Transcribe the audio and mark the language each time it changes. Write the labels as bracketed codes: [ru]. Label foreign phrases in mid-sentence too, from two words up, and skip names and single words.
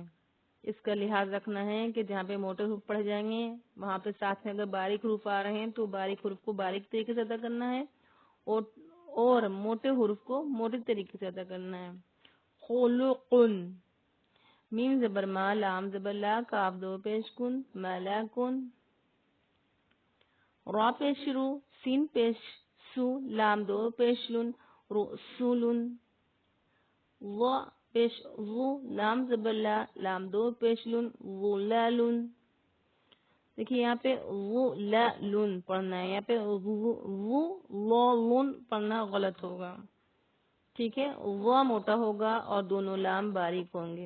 [ur] اس کا لحاظ رکھنا ہے کہ جہاں پہ موٹے حروف پڑھ جائیں گے وہاں پہ ساتھ میں اگر باریک حروف آ رہے ہیں تو باریک حروف کو باریک طریقے سے ادا کرنا ہے اور موٹے حروف کو موٹے طریقے سے ادا کرنا ہے. خلقن. میم زبر ما، لام زبر لا، کاف دو پیش کن، ملکن. را پیش رو، سین پیش سو، لام دو پیش لن، رسولن. و پیش و، لام زبر لا، لام دو پیش لن، ظلالن. دیکھیے یہاں پہ ظلالن پڑھنا ہے، یہاں پہ ظلالن پڑھنا غلط ہوگا. ٹھیک ہے، وہ موٹا ہوگا اور دونوں لام باریک ہوں گے.